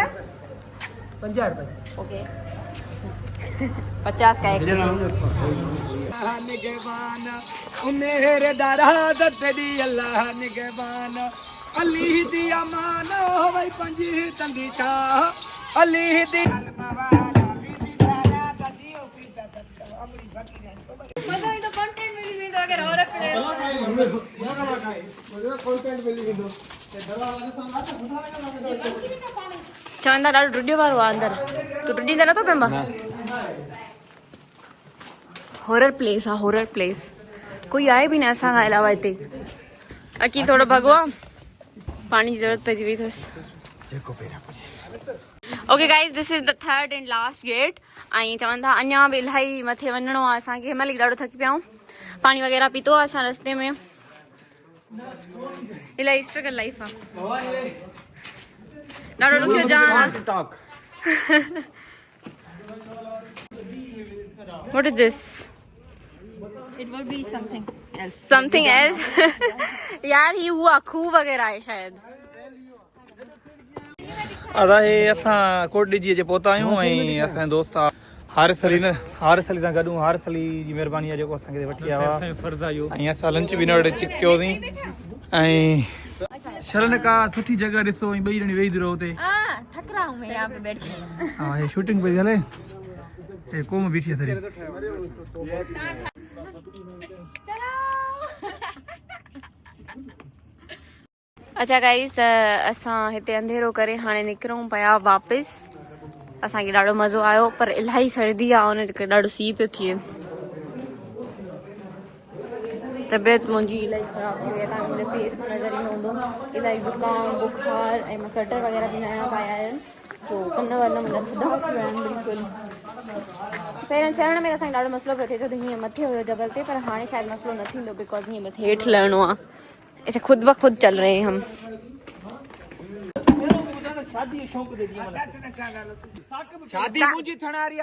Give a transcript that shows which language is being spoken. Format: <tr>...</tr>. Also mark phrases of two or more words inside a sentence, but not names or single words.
<hi>50 रुपए। ओके 50 का एक। मेरे दारा दत्ती अल्लाह निगहबान अली दी अमान हो भाई पंजी तंगी चा अली दी</hi> <sd>चवंदा ॾाढो टुडियो वारो आहे अंदर, तू टुडी त नथो पेंबा।</sd> <en>horror place</en> <sd>आहे,</sd> <en>horror place.</en> <sd>कोई आहे बि न असां खां अलावा हिते। अकी थोरो भॻो आहे, पाणी जी ज़रूरत पइजी वई अथसि।</sd> <en>okay guys, this is the third and last gate.</en> <sd>ऐं चवनि था अञा बि इलाही मथे वञिणो आहे असांखे। हिन महिल ॾाढो थकी पिया आहियूं, पाणी वग़ैरह पीतो आहे असां रस्ते में। इलाही</sd> <en>struggle life</en> <sd>आहे, ॾाढो ॾुखियो जाम आहे।</sd> <en>What is this? It would be something else. Something else?</en> <hi>यार ये हुआ खूह वगैरह है शायद।</hi> <sd>अदा हे असां कोटड़ी जी जे पहुता आहियूं ऐं असांजा दोस्त हारिस अली सां गॾु। हारिस अली जी महिरबानी आहे जेको असांखे वठी आयो आहे। फर्ज़ आहे इहो। ऐं असां लंच बि न वटि चिक कयोसीं ऐं शरण का सुठी जगह ॾिसो ऐं ॿई ॼणी वेही रहो हुते।</sd> <hi>थक रहा हूँ मैं यहाँ पे बैठ के।</hi> <sd>हा हे शूटिंग पई हले, हे कोम बीठी आहे सॼी। अच्छा गाइस, असां हिते अंधेरो करे हाणे निकिरूं पिया वापसि। असांखे ॾाढो मज़ो आयो, पर इलाही सर्दी आहे, उन करे ॾाढो सीउ पियो थिए। तबियत मुंहिंजी इलाही ख़राबु थी वई आहे, तव्हांखे मुंहिंजे फेस में नज़र ईंदो हूंदो। इलाही ज़ुकाम, बुखार ऐं मां स्वेटर वग़ैरह बि नया पाया आहिनि, सो कन वन मुंहिंजा थधा थी विया आहिनि बिल्कुलु। पहिरियों चढ़ण में असांखे ॾाढो मसलो पियो थिए छो त हीअं मथे हुयो जबल ते, पर हाणे शायदि मसलो न थींदो बिकॉज हीअं बसि हेठि लहणो आहे।</sd> <hi>ऐसे खुद ब खुद चल रहे हैं हम। शादी मुझे थणारी</hi>